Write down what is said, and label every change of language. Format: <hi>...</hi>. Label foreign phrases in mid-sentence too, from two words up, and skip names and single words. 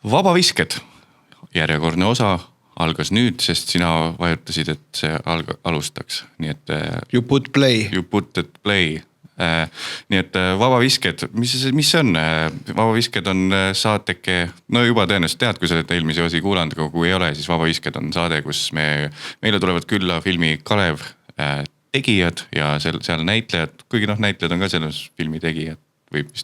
<et>Vabavisked, järjekordne osa algas nüüd, sest sina vajutasid, et see alustaks. Nii et</et> <en>You put play. You put it play.</en> <et>Nii et Vabavisked, mis see on? Vabavisked on saateke, no juba tõenäoliselt tead, kui sa oled eelmise osi kuulanud, aga kui ei ole, siis Vabavisked on saade, kus meile tulevad külla filmi Kalev tegijad ja seal näitlejad, kuigi näitlejad on ka selles filmi tegijad võib vist.</et>